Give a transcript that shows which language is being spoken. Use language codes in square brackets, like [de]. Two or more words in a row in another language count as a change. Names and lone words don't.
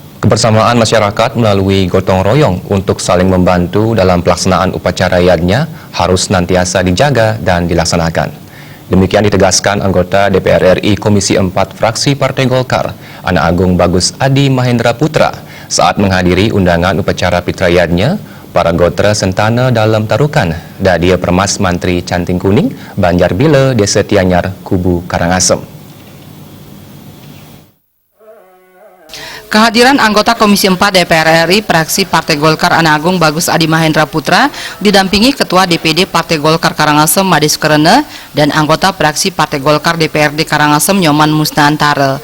[id] Kebersamaan masyarakat melalui gotong royong untuk saling membantu dalam pelaksanaan upacara yadnya harus senantiasa dijaga dan dilaksanakan. Demikian ditegaskan anggota DPR RI Komisi 4 Fraksi Partai Golkar, Anak Agung Bagus Adi Mahendra Putra, saat menghadiri undangan upacara Pitrayadnya para Gotra Sentana dalam Tarukan, Dadia Permas Mantri Canting Kuning, Banjarbila, Desa Tianyar, Kubu Karangasem. Kehadiran anggota Komisi 4 DPR RI Fraksi Partai Golkar Anak Agung Bagus Adi Mahendra Putra didampingi Ketua DPD Partai Golkar Karangasem Made Sukarene dan anggota Fraksi Partai Golkar DPRD Karangasem Nyoman Musnantara.